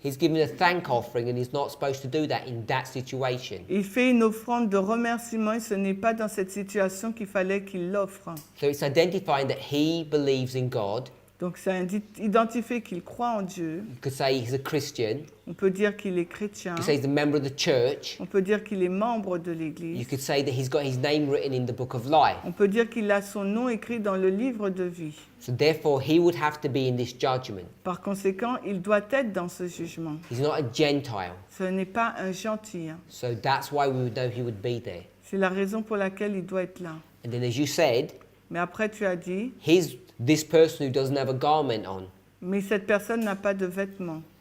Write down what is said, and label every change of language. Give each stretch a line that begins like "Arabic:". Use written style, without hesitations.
English: He's giving a thank offering, and he's not supposed to do that in that situation.
French: Il fait une offrande de remerciement et ce n'est pas dans cette situation qu'il fallait qu'il l'offre.
English: So it's identifying that he believes in God.
French: Donc ça identifie qu'il croit en Dieu.
English: You could say he's a Christian.
French: On peut dire qu'il est chrétien.
English: You could say he's a member of the church.
French: On peut dire qu'il est membre de
English: You
French: l'Église.
English: could say that he's got his name written in the book of life.
French: On peut dire qu'il a son nom écrit dans le livre de vie.
English: So therefore, he would have to be in this judgment.
French: Par conséquent, il doit être dans ce jugement.
English: He's not a Gentile.
French: Ce n'est pas un gentil. Hein.
English: So that's why we would know he would be there.
French: C'est la raison pour laquelle il doit être là.
English: And then, as you said,
French: Mais après, tu as dit,
English: this person who doesn't have a garment on.
French: mais cette personne n'a pas de vêtements.